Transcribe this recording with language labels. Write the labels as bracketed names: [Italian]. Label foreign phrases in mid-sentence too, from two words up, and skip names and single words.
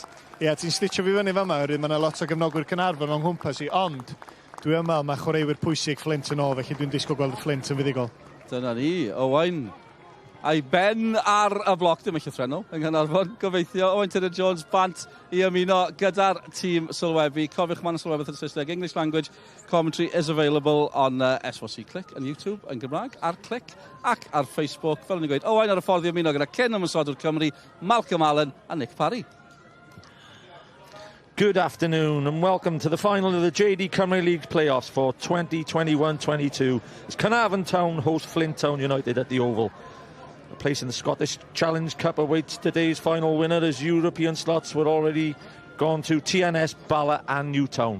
[Welsh] Ie, ti'n stitio fi fyny fama, mae yna lot o gefnogwyr Caernarfon o'n nghwmpas i, ond dwi'n ymwneud mae chwaraewyr pwysig Fflint yn ôl, felly dwi'n disgwyl gweld y Fflint yn fuddigol. Dyna ni, Owain. A'i ben ar y bloc, dim eich llythrenol, yng Nghanarfon. Gobeithio, Owain Tudur-Jones bant i ymuno gyda'r tîm sylwebu. Cofiwch ma'n sylwebu yn Saesneg. [English] English language commentary is available on S4C Click on YouTube [Welsh] yn Gymraeg, ar Click ac ar Facebook. Fel ni'n gweud, Owain ar y ffordd i ymuno gyda Cyn Ymysodwr Cymru, Malcolm Allen a Nick Parry. [English] Good afternoon and welcome to the final of the JD Cymru League playoffs for 2021-22. As Caernarfon Town host Flint Town United at the Oval. A place in the Scottish Challenge Cup awaits today's final winner as European slots were already gone to TNS, Bala and Newtown.